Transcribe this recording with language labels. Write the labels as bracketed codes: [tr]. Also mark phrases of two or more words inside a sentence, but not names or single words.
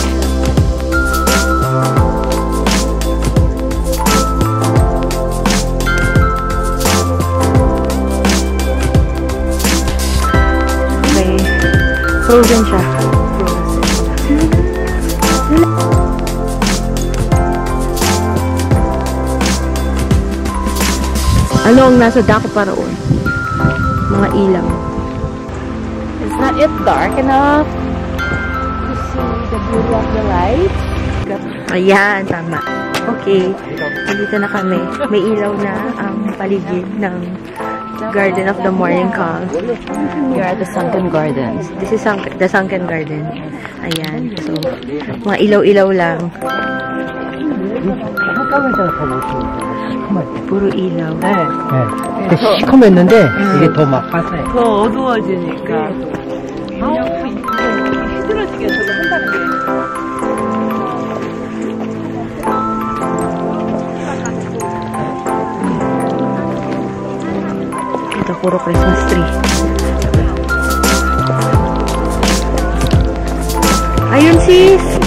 [tl] Okay. Frozen siya. Ano ang nasa dako pa roon? Mga ilaw. [en] It's not yet dark enough to see the beauty of the light. [tl] Ayan, tama. Okay, nandito na kami. May ilaw na ang paligid ng Garden of the Morning Calm. [en] You're at the Sunken Gardens. This is the Sunken Garden. [tl] Ayan. So, mga ilaw-ilaw lang. puro ilaw. [ko] 네. 네. 시커맸는데 이게 더 막 화사해. 더 어두워지니까 힘들어지게 저도 한다는 게. [tl] Ito puro [en] Christmas tree. [tl] Ayun sis!